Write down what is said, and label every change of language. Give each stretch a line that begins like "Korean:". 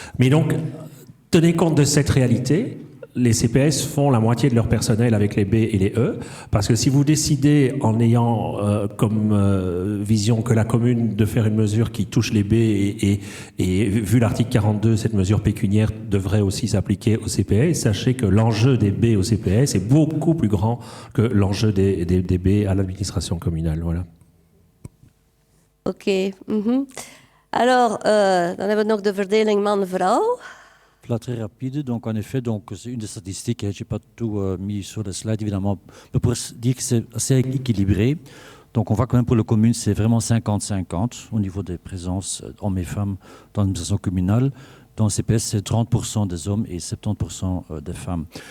French: Mais donc, tenez compte de cette réalité. Les CPS font la moitié de leur personnel avec les B et les E, parce que si vous décidez, en ayant comme vision que la commune de faire une mesure qui touche les B, et vu l'article 42, cette mesure pécuniaire devrait aussi s'appliquer aux CPS, sachez que l'enjeu des B au CPS est beaucoup plus grand que l'enjeu des B à l'administration communale. Voilà. Ok.
Dutch: Alors, dan hebben we nog de verdeling man-vrouw.
French: Là, très rapide. Donc, en effet, c'est une des statistiques. Je n'ai pas tout mis sur le slide, évidemment, mais pour dire que c'est assez équilibré. Donc, on voit quand même pour la commune, c'est vraiment 50-50 au niveau des présences hommes et femmes dans l'administration communale. Dans le CPS, c'est 30% des hommes et 70% des femmes.